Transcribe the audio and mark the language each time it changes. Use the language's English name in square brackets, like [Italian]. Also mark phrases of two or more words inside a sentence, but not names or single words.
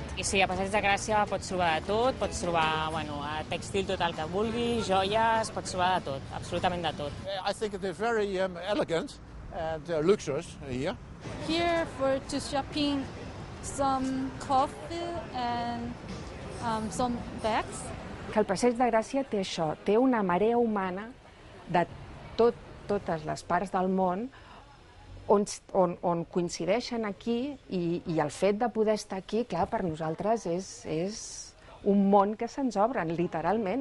[Catalan] I sí, a Passeig de Gràcia pots trobar de tot, pots trobar tèxtil tot el que vulguis, joies, pots trobar de tot, absolutament de tot. [English] I think it is very elegant and luxurious here. Here for to shopping some coffee and some bags. [Catalan] Que el Passeig de Gràcia té això, té una marea humana de totes les parts del món on coincideixen aquí i el fet de poder estar aquí, clar, per nosaltres és un món que se'ns obre, literalment.